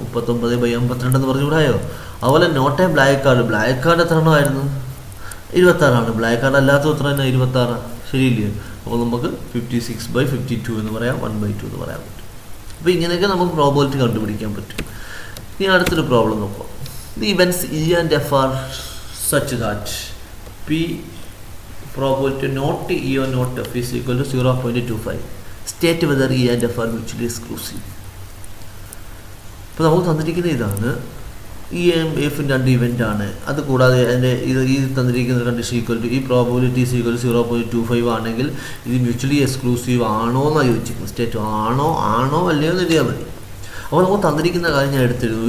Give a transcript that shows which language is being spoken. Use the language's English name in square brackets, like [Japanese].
[Malayalam] 39/52 എന്ന് പറഞ്ഞുകൂടായോ? അതുപോലെ [English] Note a black card. [Malayalam] Black card എത്ര എണ്ണമായിരുന്നു? 26 ആണ്. ബ്ലാക്ക് കാർഡ് അല്ലാത്ത എത്ര തന്നെ? 26. ശരിയില്ലയോ? അപ്പോൾ നമുക്ക് 56/52 എന്ന് പറയാം, 1/2 എന്ന് പറയാൻ പറ്റും. അപ്പോൾ ഇങ്ങനെയൊക്കെ നമുക്ക് പ്രോബബിലിറ്റി കണ്ടുപിടിക്കാൻ പറ്റും. ഇനി അടുത്തൊരു പ്രോബ്ലം നോക്കാം. [English] The events E and F are such that P probability not E or not F is equal to 0.25. State whether E and F are mutually exclusive. [Malayalam] ഇപ്പോൾ നമുക്ക് തന്നിരിക്കുന്ന ഇതാണ്, ഇ എഫിൻ്റെ 2 ഇവൻ്റ് ആണ്. അത് കൂടാതെ അതിൻ്റെ ഈ തന്നിരിക്കുന്ന കണ്ടീഷൻ ഈക്വൽ ടു ഈ പ്രോബബിലിറ്റി ഈസ് ഈക്വൽ ടു 0.25 ആണെങ്കിൽ ഇത് മ്യൂച്വലി എക്സ്ക്ലൂസീവ് ആണോ എന്നാണ് ചോദിച്ചിരിക്കുന്നത്. സ്റ്റേറ്റ് ആണോ അല്ലയോ എന്ന് എഴുതിയാൽ മതി. അപ്പോൾ നമുക്ക് തന്നിരിക്കുന്ന കാര്യം ഞാൻ എടുത്തിരുന്നു.